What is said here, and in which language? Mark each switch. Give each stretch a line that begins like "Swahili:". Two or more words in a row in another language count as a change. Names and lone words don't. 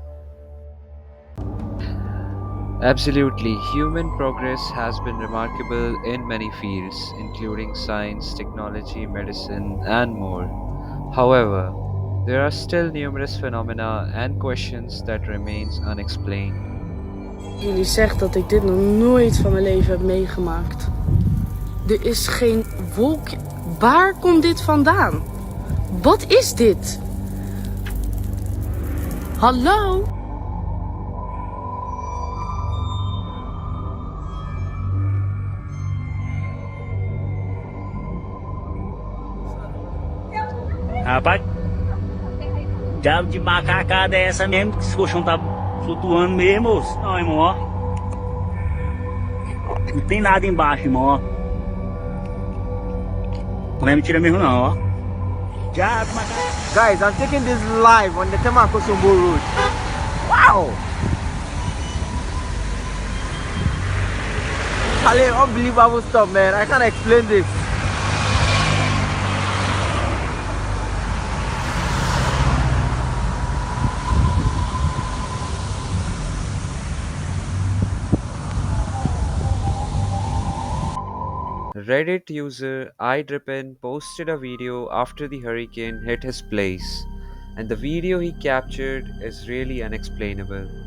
English: Absolutely, human progress has been remarkable in many fields, including science, technology, medicine, and more. However, there are still numerous phenomena and questions that remains unexplained.
Dutch: Jullie zegt dat ik dit nog nooit van mijn leven heb meegemaakt. Er is geen wolk. Waar komt dit vandaan? Wat is dit? Hallo?
Portuguese: Rapaz, diabo de macacada é essa mesmo? Que esse colchão tá flutuando mesmo, moço? Não, irmão, ó. Não tem nada embaixo, irmão, ó. Não é mentira mesmo, não, ó. Diabo de macaca.
English: Guys, I'm taking this live on the Temakosumbo Road. Wow! Charlie, unbelievable stuff, man. I can't explain this. Reddit user iDrippin posted a video after the hurricane hit his place, and the video he captured is really unexplainable.